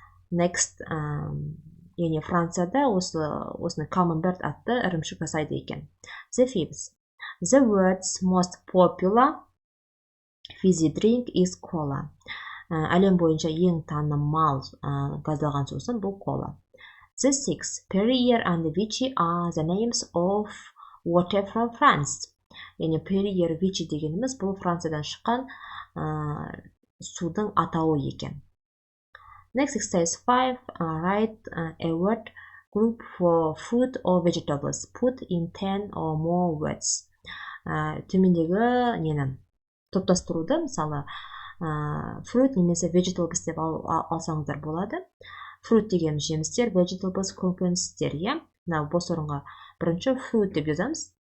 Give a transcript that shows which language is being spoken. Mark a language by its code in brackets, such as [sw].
[en] Next, [kk] яғни Францияда осыны Camembert атты ірімшік жасайды екен. [en] The fifth, the world's most popular fizzy drink is cola. [kk] Әлем бойынша ең танымал газдалған сусын бұл кола. [en] The sixth, Perrier and Vichy are the names of water from France. [kk] Яғни Perrier, Vichy дегеніміз бұл Франциядан шыққан судың атауы екен. [en] Next exercise 5, write a word group for fruit or vegetables. Put in 10 or more words. [kk] Төмендегі нені топтастыруды, мысалы, fruit немесе vegetables деп алсаңыздар болады. Fruit деген жемістер, vegetables көкөністер, иә. Мынау бос орынға бірінші fruit деп жазамыз.